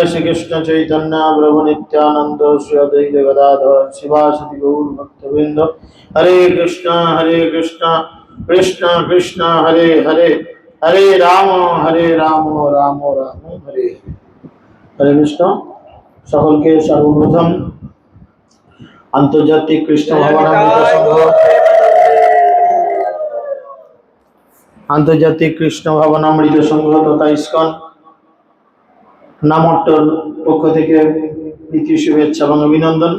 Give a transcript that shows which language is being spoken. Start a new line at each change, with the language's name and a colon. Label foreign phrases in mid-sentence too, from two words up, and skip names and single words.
Bangla: Shri Krishna Chaitanya Prabhu Nityananda Sri Advaita Gadadhar Sivasati Gaur Bhaktavinda Hare Krishna Krishna Krishna Hare Hare Hare Rama Rama Rama Hare Hare Krishna সকলকে সর্বপ্রথম আন্তর্জাতিক কৃষ্ণ ভাবনামৃত সংঘ আন্তর্জাতিক কৃষ্ণ ভাবনামৃত সংঘ তথা ইসকন নামট্টর পক্ষ থেকে প্রীতি শুভেচ্ছা এবং অভিনন্দন।